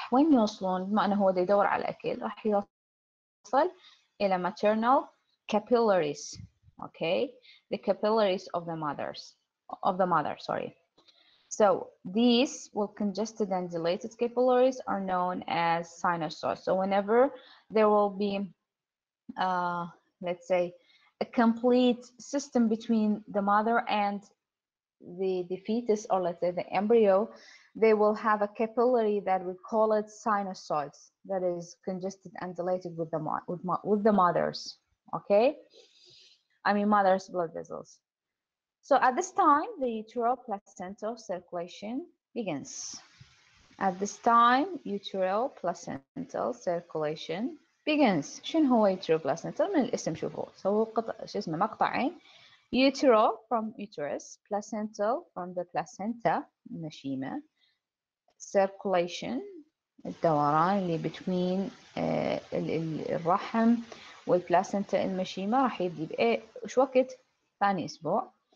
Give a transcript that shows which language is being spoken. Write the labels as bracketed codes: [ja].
[ar] وين يوصلون؟ بما أنه هو يدور على الأكل راح يوصل إلى [en] maternal capillaries. Okay, the capillaries of the mother, sorry. So these congested and dilated capillaries are known as sinusoids. So whenever there will be, let's say, a complete system between the mother and the fetus, or let's say the embryo, they will have a capillary that we call it sinusoids, that is congested and dilated with the mothers. Okay, I mean mother's blood vessels. So at this time, the uteroplacental circulation begins. At this time, uteroplacental circulation begins. [ar] شنو هو uteroplacental؟ من الاسم شوفوا، سووا قطع شو اسمه مقطعين. [en] Utero from uterus, placental from the placenta المشيمة. Circulation [ar] الدوران اللي [en] between [ar] الرحم والبلاسنتا المشيمة راح يبدي بإيه وش وقت؟ ثاني أسبوع.